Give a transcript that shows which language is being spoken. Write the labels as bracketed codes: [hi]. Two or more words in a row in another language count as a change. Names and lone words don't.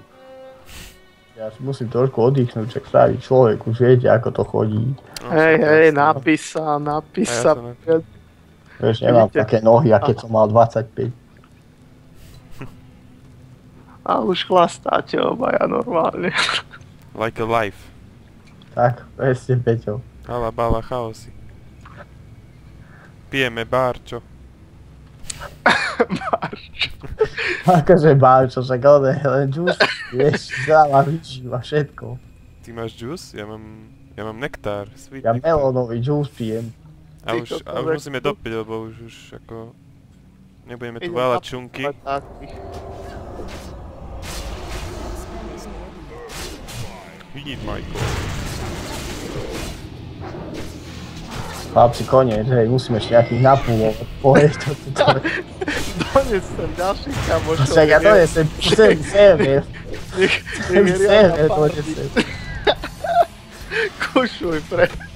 [sk] Ja si musím trošku oddychnúť, čak starý človek, už viete, ako to chodí. Hej, napís sa. Vieš, nemám také nohy, a keď som mal 25. A už chlastáte obaja normálne. [en] Like a life. [sk] Tak, presne, Peťo. Hala, bala, chaosy. Pijeme bárčo. Bárčo. Akože bárčo, však on je len džús, vieš, zdrava vyžíva všetko. Ty máš džús? Ja mám nektár, sweet Ja nektár. melónový džús pijem. A už musíme dopiť, lebo už ako... Nebudeme tu váľať čunky. [en] We need Michael. [sk] Chlapci, koniec, hej, musíme ešte nejakých napúlovať. Poď to. Dones sem ďalších kamošov. Však ja donesem celý server. Celý server donesem. Kušuj preč.